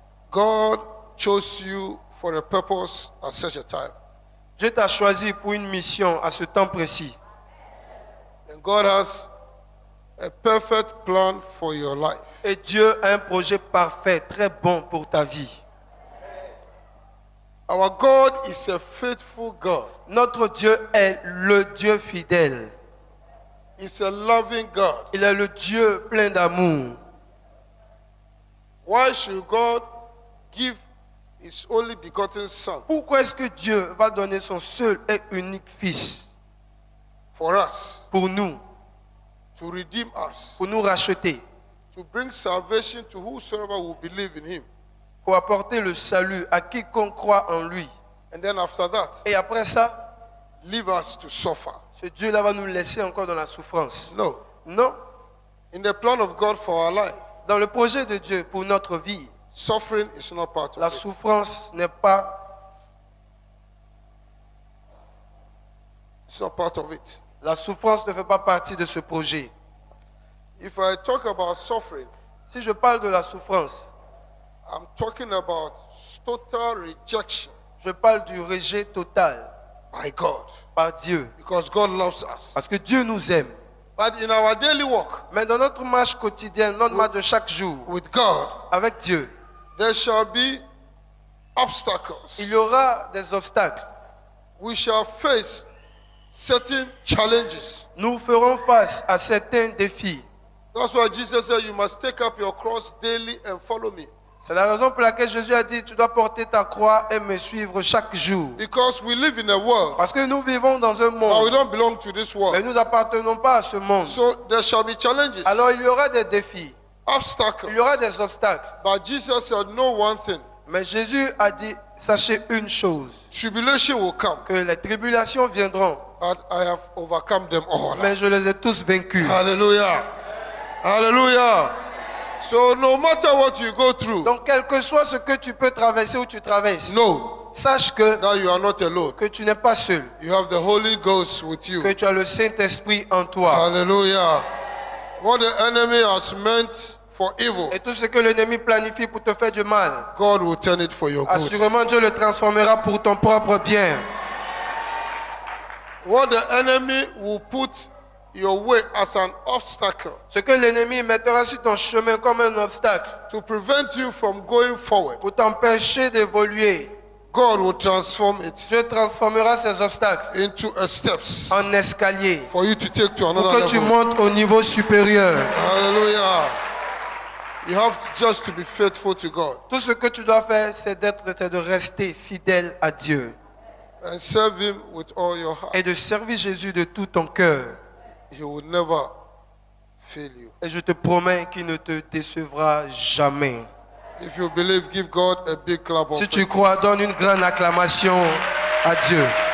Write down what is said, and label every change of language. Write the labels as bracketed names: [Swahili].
[English] God chose you for a purpose at such a time. [French] Dieu t'a choisi pour une mission à ce temps précis. [English] And God has a perfect plan for your life. [French] Et Dieu a un projet parfait, très bon pour ta vie. [English] Our God is a faithful God. [French] Notre Dieu est le Dieu fidèle. [English] He's a loving God. [French] Il est le Dieu plein d'amour. [English] Why should God give His only begotten Son [French] Pourquoi est-ce que Dieu va donner son seul et unique Fils [English] for us, [French] pour nous, [English] to redeem us, [French] pour nous racheter, [English] to bring salvation to whosoever will believe in Him? [French] pour apporter le salut à quiconque croit en lui? [English] And then after that, [French] Et après ça, [English] leave us to suffer. [French] ce Dieu-là va nous laisser encore dans la souffrance. [English] No. [French] Non. [English] In the plan of God for our life, [French] Dans le projet de Dieu pour notre vie, [English] suffering is not part [French] la [English] of it. [French] souffrance n'est pas... [English] It's not part of it. [French] La souffrance ne fait pas partie de ce projet. [English] If I talk about suffering, [French] Si je parle de la souffrance, [English] I'm talking about total rejection [French] je parle du rejet total [English] by God, [French] par Dieu. [English] because God loves us. [French] Parce que Dieu nous aime. [English] But in our daily walk [French] Mais dans notre marche quotidienne, notre marche de chaque jour, [English] with God, [French] avec Dieu, [English] there shall be obstacles. [French] il y aura des obstacles. [English] We shall face certain challenges. [French] Nous ferons face à certains défis. [English] That's why Jesus said, you must take up your cross daily and follow me. [French] C'est la raison pour laquelle Jésus a dit, tu dois porter ta croix et me suivre chaque jour. [English] Because we live in a world, [French] Parce que nous vivons dans un [English] but we [French] monde, [English] don't belong to this [French] mais [English] world. [French] nous n'appartenons pas à ce monde. [English] So there shall be challenges, [French] Alors il y aura des défis, [English] obstacles. [French] il y aura des obstacles. [English] But Jesus said, know one thing, [French] Mais Jésus a dit, sachez une chose, [English] tribulation will come, [French] que les tribulations viendront, [English] but I have overcome them all. [French] mais je les ai tous vaincus. Hallelujah. Hallelujah. [English] So no matter what you go through, [French] Donc quel que soit ce que tu peux traverser ou tu traverses, [English] know [French] sache que [English] that you are not alone. [French] tu n'es pas seul, [English] You have the Holy Ghost with you. [French] que tu as le Saint-Esprit en toi. Hallelujah. [English] What the enemy has meant for evil, [French] Et tout ce que l'ennemi planifie pour te faire du mal, [English] God will turn it for your good. [French] assurément Dieu le transformera pour ton propre bien. [English] What the enemy will put your way as an obstacle [French] Ce que l'ennemi mettra sur ton chemin comme un obstacle [English] to prevent you from going forward, [French] pour t'empêcher d'évoluer, [English] God will transform it [French] Dieu transformera ces obstacles [English] into a steps [French] en escalier [English] for you to take to [French] pour [English] another [French] que tu [English] level. [French] montes au niveau supérieur. Hallelujah. [English] You have just to be faithful to God [French] Tout ce que tu dois faire, c'est de rester fidèle à Dieu [English] and serve Him with all your heart. [French] et de servir Jésus de tout ton cœur. [English] He will never fail you. [French] Et je te promets qu'il ne te décevra jamais. [English] If you believe, give God a big clap of [French] Si tu crois, donne une grande acclamation à Dieu.